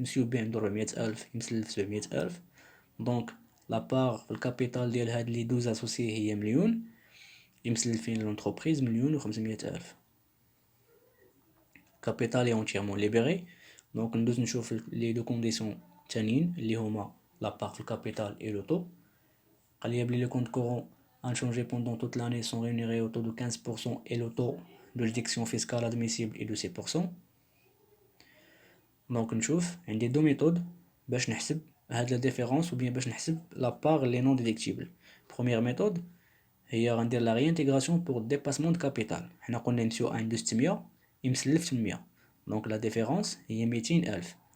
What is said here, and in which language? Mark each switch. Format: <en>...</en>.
<ar>مسيو بي عنده 400 الف يمسلف 700 الف. دونك لا بار في الكابيتال ديال هاد لي 12 اسوسيي هي مليون، يمسلفين لونتربريز مليون و 500 الف. كابيتال اونتيرمون ليبيري. دونك ندوز نشوف لي دو كونديسيون تانيين اللي هما لا بار في الكابيتال اي لو طو. قال لي بلي</ar> <fr>لي كونت كورون inchangés pendant toute l'année sont rémunérés au taux de 15% et le taux de déduction fiscale admissible est de 6%.</fr> <ar>دونك نشوف عندي دو ميثود باش نحسب هاد لا ديفيرونس</ar> <fr>ou bien</fr> <ar>باش نحسب لا بار لي نون ديديكتيبل. بروميير ميثود هي غندير لا ريانتيغراسيون بور ديباسمون دو كابيتال. حنا قلنا نمشيو عنده 600 يمسلف 800، دونك لا ديفيرونس هي 200 الف.</ar>